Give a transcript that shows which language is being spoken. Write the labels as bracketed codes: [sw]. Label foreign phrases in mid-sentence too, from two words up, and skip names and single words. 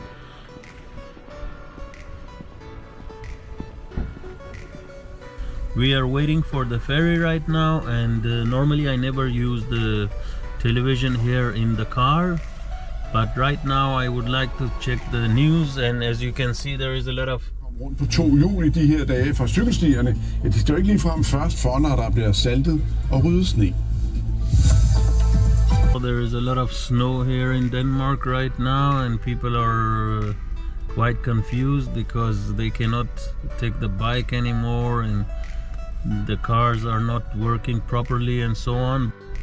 [en] We are waiting for the ferry right now, and normally I never use the television here in the car. But right now I would like to check the news, and as you can see, there is a lot of [da] rundt på to hjul i de her dage fra cykelstierne. Ja, de står ikke ligefrem først for, når der bliver saltet og ryddet sne. [en] There is a lot of snow here in Denmark right now, and people are quite confused because they cannot take the bike anymore, and the cars are not working properly and so on.